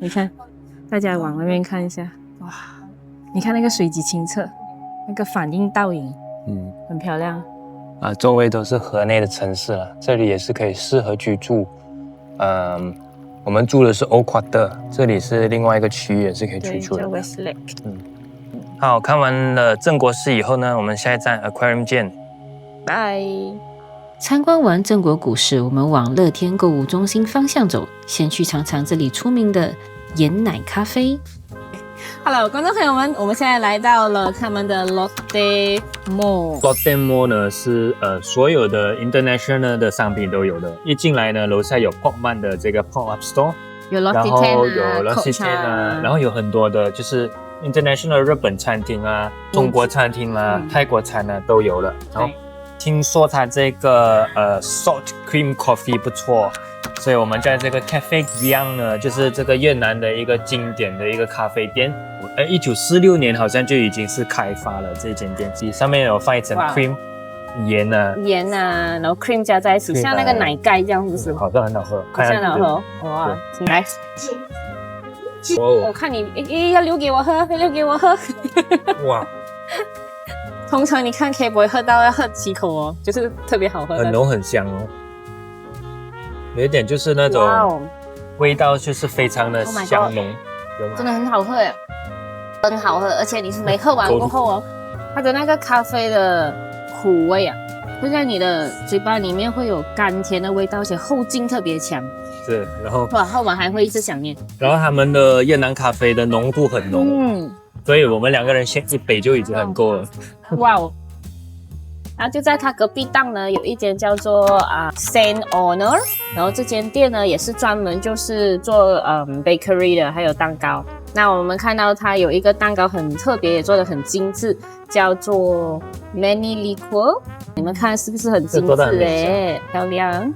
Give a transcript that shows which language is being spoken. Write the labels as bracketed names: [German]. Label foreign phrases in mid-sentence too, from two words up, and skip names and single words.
[Chinese] 你看，大家往那邊看一下，哇，你看那個水極清澈，那個反映倒影，很漂亮。周圍都是河內的城市了，這裡也是可以適合居住。我們住的是歐夸德，這裡是另外一個區域，也是可以居住的。叫 Westlake。好，看完了鎮國寺以後呢，我們下一站 Aquarium 見，拜。參觀完鎮國古寺，我們往樂天購物中心方向走，先去嘗嘗這裡出名的鹽奶咖啡。 Hello， 觀眾朋友們，我們現在來到了他們的 Lotte Mall。Lotte Mall 呢是所有的 international 的商品都有的。一進來呢，樓下有 Pokman 的這個 [English] Pop-up Store， [Chinese] 有 Lotte 然後 Ten 有 Lotte Ten 啊，然後有很多的就是 international 日本餐廳啊、中國餐廳啊、泰國餐啊都有了。然後聽說它這個 [English] salt cream coffee [Chinese] 不錯。所以我們在這個 Cafe Giang 呢，就是這個越南的一個經典的一個咖啡店。1946年好像就已經是開發了這間店，上面有放一層 cream 鹽啊，然後 cream 加在一起，像那個奶蓋這樣子，好像很好喝，好像很好喝。哇，來，我看你要留給我喝，要留給我喝。哇，通常你看 K 不會喝到要喝幾口哦，就是特別好喝，很濃很香哦。有一點就是那種味道，就是非常的香濃，真的很好喝耶，很好喝，而且你是沒喝完過後哦， 它的那個咖啡的苦味啊，會在你的嘴巴裡面會有甘甜的味道，而且後勁特別強。是，然後哇，後晚還會一直想念。然後他們的越南咖啡的濃度很濃，所以我們2個人先1杯就已經很夠了。哇哦！然後就在它隔壁檔呢，有一間叫做 Saint Honor，然後這間店呢也是專門就是做bakery 的，還有蛋糕。那我們看到它有一個蛋糕很特別，也做得很精緻，叫做 Many Liquor。你們看是不是很精緻哎，漂亮！